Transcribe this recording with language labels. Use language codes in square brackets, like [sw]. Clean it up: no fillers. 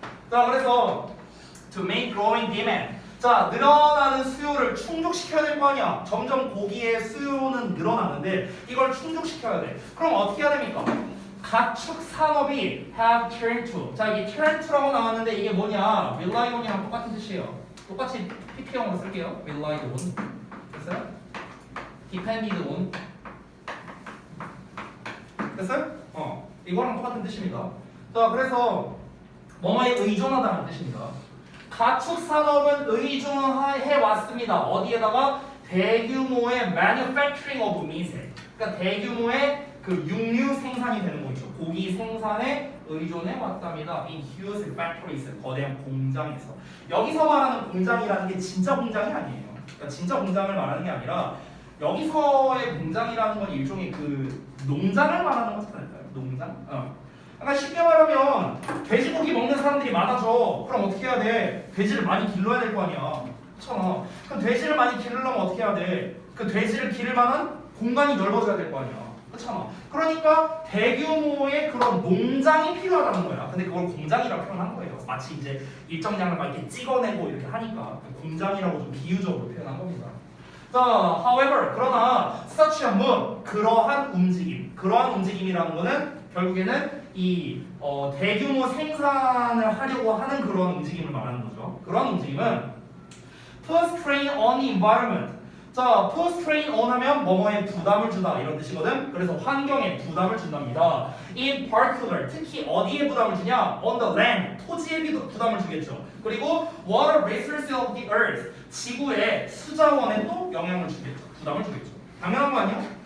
[en] 자, 그래서 to make growing demand. [ko] 자, 늘어나는 수요를 충족시켜야 될 거 아니야. 점점 고기의 수요는 늘어나는데 이걸 충족시켜야 돼. 그럼 어떻게 해야 됩니까? 가축 산업이 [en] have turned to. [ko] 자, 이게 [en] turn to [ko] 라고 나왔는데 이게 뭐냐? [en] rely on [ko] 이랑 똑같은 뜻이에요. 똑같이 PP형으로 쓸게요. [en] relied on. [ko] 됐어요? [en] depended on. [ko] 됐어요? 이거랑 똑같은 뜻입니다. 자, 그래서 뭐뭐에 의존하다는 뜻입니다. 가축 산업은 의존해 왔습니다. 어디에다가 대규모의 [en] manufacturing of meat. [ko] 그러니까 대규모의 그 육류 생산이 되는 거죠. 고기 생산에 의존해 왔답니다. [en] In huge factories, [ko] 거대한 공장에서. 여기서 말하는 공장이라는 게 진짜 공장이 아니에요. 그러니까 진짜 공장을 말하는 게 아니라 여기서의 공장이라는 건 일종의 그 농장을 말하는 것이랄까요? 농장? 그러니까 쉽게 말하면 돼지고기 먹는 사람들이 많아져. 그럼 어떻게 해야 돼? 돼지를 많이 길러야 될 거 아니야. 그렇잖아. 그럼 돼지를 많이 기르려면 어떻게 해야 돼? 그 돼지를 기를 만한 공간이 넓어져야 될 거 아니야. 그렇잖아. 그러니까 대규모의 그런 농장이 필요하다는 거야. 근데 그걸 공장이라고 표현한 거예요. 마치 이제 일정량을 막 이렇게 찍어내고 이렇게 하니까 공장이라고 좀 비유적으로 표현한 겁니다. 자, [en] however, [ko] 그러나 [en] such a move, [ko] 그러한 움직임이라는 거는 결국에는 이 대규모 생산을 하려고 하는 그런 움직임을 말하는 거죠. 그런 움직임은 [en] puts strain on the environment. [ko] 자, [en] puts strain on [ko] 하면 뭐뭐에 부담을 주다 이런 뜻이거든. 그래서 환경에 부담을 준답니다. [en] In particular, [ko] 특히 어디에 부담을 주냐? [en] On the land, [ko] 토지에 부담을 주겠죠. 그리고 [en] water resources of the earth, [ko] 지구의 수자원에 또 영향을 주겠죠. 부담을 주겠죠. 당연한 거 아니야?